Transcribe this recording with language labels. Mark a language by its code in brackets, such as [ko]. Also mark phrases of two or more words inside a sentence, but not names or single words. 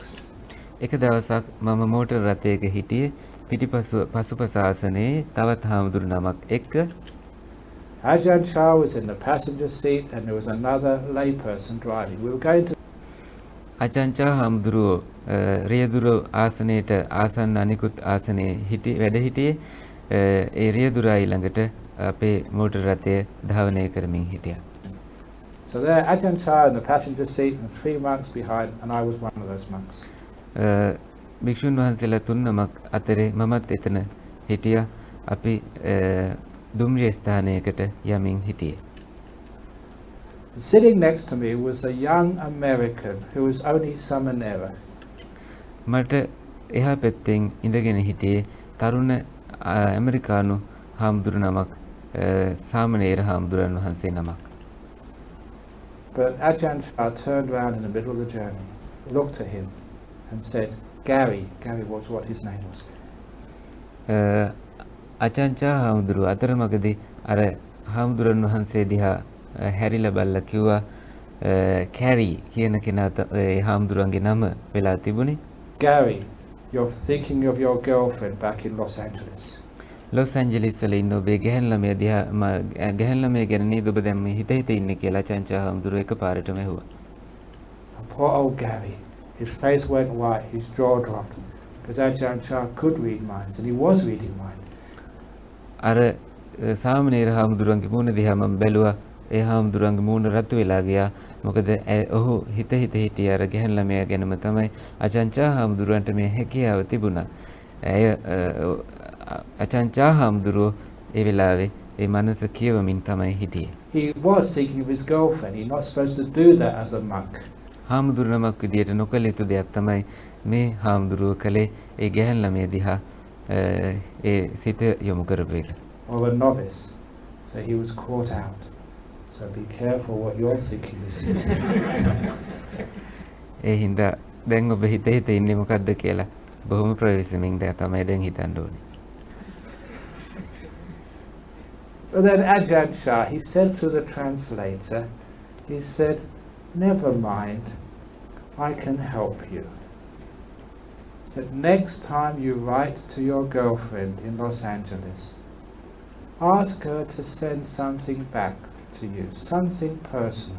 [si] එක දවසක් මම මෝටර් රථයක හිටියේ පසුපස ආසනයේ තවත් හාමුදුරු නමක් එක්ක. [en] Ajahn was in the passenger seat and there was another lay person driving. We were going to [si] Ajahn හාමුදුරුවෝ රියදුරු ආසනයේට ආසන්න අනිකුත් ආසනයේ වැඩ හිටියේ. ඒ රියදුරා ළඟට අපේ මෝටර් රථය ධාවනය කරමින් හිටියා. [en] So there Ajahn in the passenger seat and three monks behind, and I was one of those monks. [si] භික්ෂුන් වහන්සේලා තුන් නමක් අතරේ මමත් එතන හිටියා. අපි දුම්රිය ස්ථානයකට යමින් හිටියේ. [en] Sitting next to me was a young American who was only Samanera. [si] මට එහා පැත්තෙන් ඉඳගෙන හිටියේ තරුණ ඇමරිකානු හාමුදුරු නමක්, සාමණේර හාමුදුරන් වහන්සේ නමක්. [en] But Ajahn turned around in the middle of the journey, looked at him and said, Gary was what his name was. [si] Ajahn හාමුදුරුව අතරමඟදී අර හාමුදුරන් වහන්සේ දිහා හැරිලා බලලා කිව්වා කැරි කියන කෙනා හාමුදුරන්ගේ නම වෙලා තිබුණේ. [en] Gary, you're thinking of your girlfriend back in Los Angeles. [si] ලොස් ඇන්ජලිස් වල ඉන්න ඔබේ ගැහැණු ළමයා දිහා ගැහැණු ළමයා ගැන නේද ඔබ දැන් මේ හිත ඉන්නේ කියලා Ajahn හාමුදුරුව එකපාරටම ඇහුවා. [en] Poor old Gary, his face went white, his jaw dropped, because Ajahn could read minds and he was reading minds. [si] අර සාමණේර හාමුදුරන්ගේ මූණ දිහා මම බැලුවා. ඒ හාමුදුරන්ගේ මූණ රතු වෙලා ගියා. මොකද ඔහු හිත හිටිය අර ගැහැණු ළමයා ගැනම තමයි Ajahn හාමුදුරන්ට මේ හැකියාව තිබුණා. Ajahn හාමුදුරුවෝ ඒ වෙලාවේ ඒ මනස කියවමින් තමයි හිටියේ. [en] He was thinking of his girlfriend. He's not supposed to do that as a monk. [si] හාමුදුරු නමක් විදියට නොකළ යුතු දෙයක් තමයි මේ හාමුදුරුවෝ කළේ. ඒ ගැහැණු ළමයා දිහා ඒ සිත යොමු කරපු එක. [en] Or a novice. So he was caught out. So be careful what you're thinking this is. [si] ඒ හින්දා දැන් ඔබ හිත ඉන්නේ මොකද්ද කියලා බොහොම ප්‍රවේශමෙන් තමයි දැන් හිතන්න ඕනේ. [en] But then Ajahn he said through the translator, he said, never mind, I can help you. He said, next time you write to your girlfriend in Los Angeles, ask her to send something back to you, something personal.